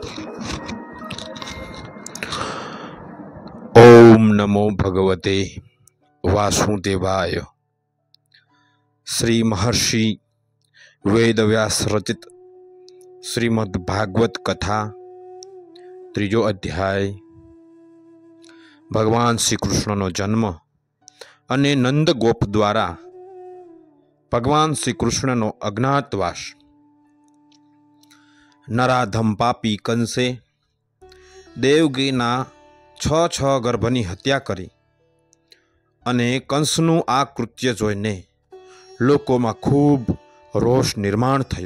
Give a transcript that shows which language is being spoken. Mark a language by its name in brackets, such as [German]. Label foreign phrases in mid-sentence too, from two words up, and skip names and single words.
[Sanskrit] ओम नमो भगवते वासुदेवाय। [Gujarati] શ્રી મહર્ષિ વેદવ્યાસ રચિત શ્રીમદ્ભાગવત કથા ત્રીજો અધ્યાય। ભગવાન શ્રી કૃષ્ણનો જન્મ અને નંદ ગોપ દ્વારા ભગવાન શ્રી કૃષ્ણનો અજ્ઞાતવાસ। નરાધમ પાપી કંસે દેવકીના છ ગર્ભની હત્યા કરી અને કંસનું આ કૃત્ય જોઈને લોકોમાં ખૂબ રોષ નિર્માણ થયો।